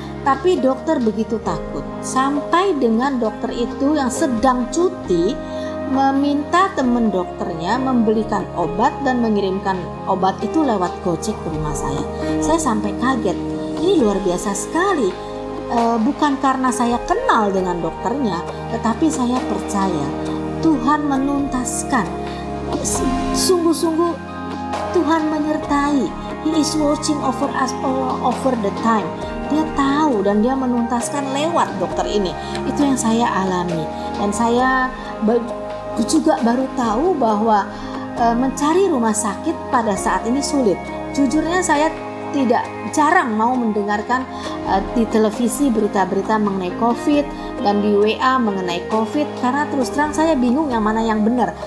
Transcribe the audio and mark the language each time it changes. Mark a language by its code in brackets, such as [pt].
[id] Tapi dokter begitu takut, sampai dengan dokter itu yang sedang cuti meminta teman dokternya membelikan obat dan mengirimkan obat itu lewat Gojek ke rumah saya. Saya sampai kaget, ini luar biasa sekali. Bukan karena saya kenal dengan dokternya, tetapi saya percaya Tuhan menuntaskan. Sungguh-sungguh Tuhan menyertai. [en] He is watching over us all over the time. [id] Dia tahu dan dia menuntaskan lewat dokter ini. Itu yang saya alami. Dan saya juga baru tahu bahwa mencari rumah sakit pada saat ini sulit. Jujurnya saya jarang mau mendengarkan di televisi berita-berita mengenai COVID dan di WA mengenai COVID, karena terus terang saya bingung yang mana yang benar.